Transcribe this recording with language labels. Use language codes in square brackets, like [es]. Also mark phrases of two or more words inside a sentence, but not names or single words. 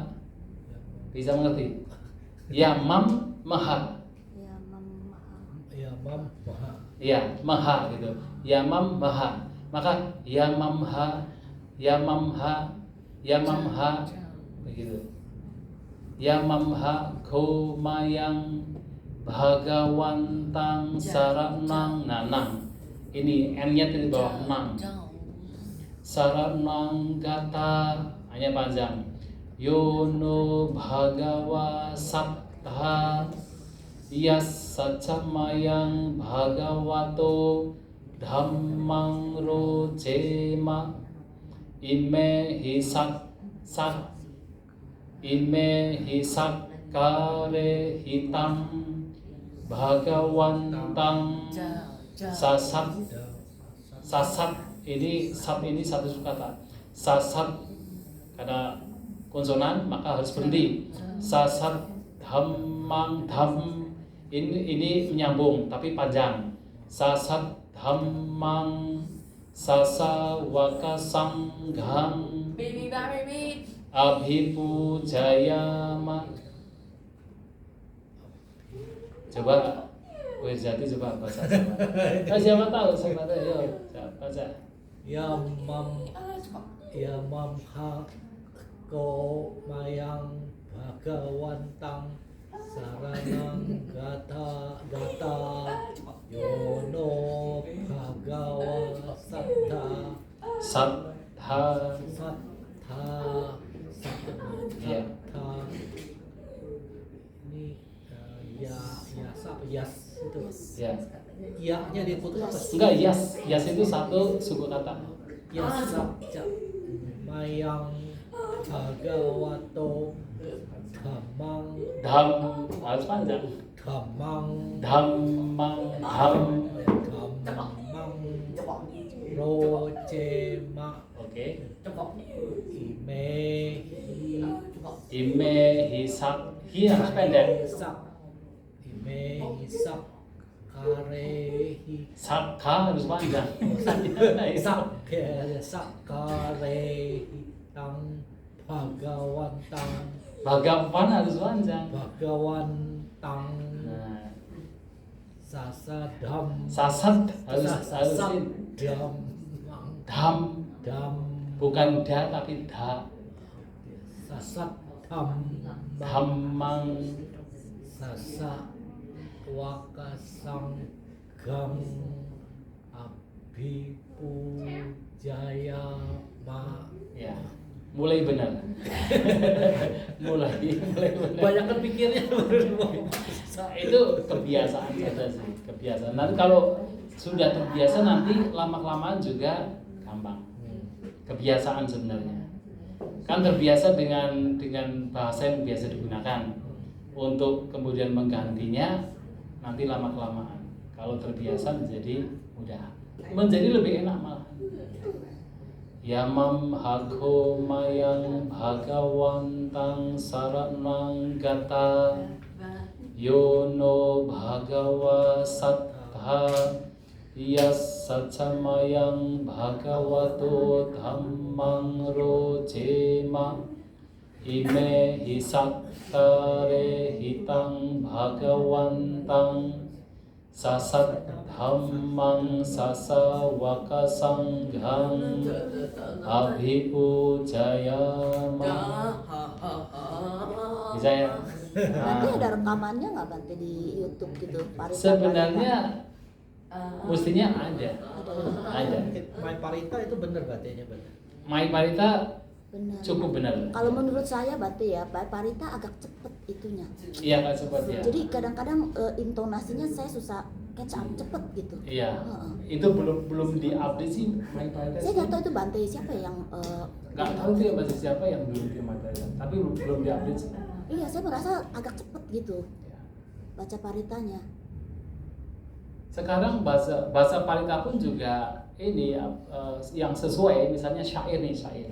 [id] Bisa mengerti? Yamamha. Ya, maha gitu. Yamamha. Maka Yamamha begitu. [pi] Yamamha komayang bhagawantang saranang nanang. [id] Ini N-nya di bawah nang. [pi] Saranang gata [id] hanya panjang. [pi] Yono bhagawa sattha yasacamayang bhagavato dhammang rojema ime hisakkare hitam bhagawantang sasat [id] ini 1 suku kata. Sasat karena konsonan maka harus berhenti. [pi] Sasat dhammang [id] ini menyambung tapi panjang. [pi] Sasat dhammang sasawaka sanghang abhipujayama. [id] Coba Wirjati coba baca sama. Siapa tahu sama yo baca. [pi] Yamamha komayang bhagawantang saranang gata yono bhagawa sattha ya. [id] Ini yas itu. Ya. Ya-nya diputus apa sih? Enggak, yas itu 1 suku kata. [pi] Mayang bhagavato [id] Dham harus panjang. Dhammang [pi] rojema. [id] Oke. [pi] Ime [id] hisak. Hi harus pendek. [pi] Ime hisak karehi [id] Saka harus panjang. [pi] sakarehi tang Bhagawantang [id] Bagawan harus panjang. [pi] Bhagawantang [id] Nah, [pi] sasadam [id] sasat harus [pi] sasadam dam, dam [id] bukan da tapi da. [pi] sasat dam Dhammang sasa wakasang gam abhipujaya ma [id] ya. Mulai benar. mulai benar. banyak kan pikirnya Itu kebiasaan saja sih, kebiasaan. Nanti kalau sudah terbiasa nanti lama-kelamaan juga gampang. Kebiasaan sebenarnya. Kan terbiasa dengan bahasa yang biasa digunakan. Untuk kemudian menggantinya nanti lama-kelamaan. Kalau terbiasa menjadi mudah. Menjadi lebih enak malah. [pi] Yamam hago mayang bhagawantang saranang gata yono bhagawa sattha yas sacamayang bhagavato dhammang rojema ime hisaktare hitang bhagawantang sasat dhammang sasa wakasanghang abhipujayama. [id] Bisa ya? Nanti Nah, ada rekamannya nggak Bante di YouTube gitu? Parita- sebenarnya mestinya ada. Ada. main parita itu bener katanya bener Mai Parita Benar. cukup benar. Kalau menurut saya Bante ya, Parita agak cepet itunya. Iya Kak cepat ya. Jadi kadang-kadang intonasinya saya susah [en] catch up [id] cepet gitu. Iya. Heeh. Itu belum diupdate sih Mai Parita. Saya nggak tahu itu Bante siapa yang Nggak tahu tuh ya bahasa siapa yang belum di Mai Parita. Tapi belum diupdate sih. iya saya merasa agak cepet gitu Ya. baca paritanya. Sekarang bahasa Parita pun juga ini yang sesuai, misalnya syair nih syair.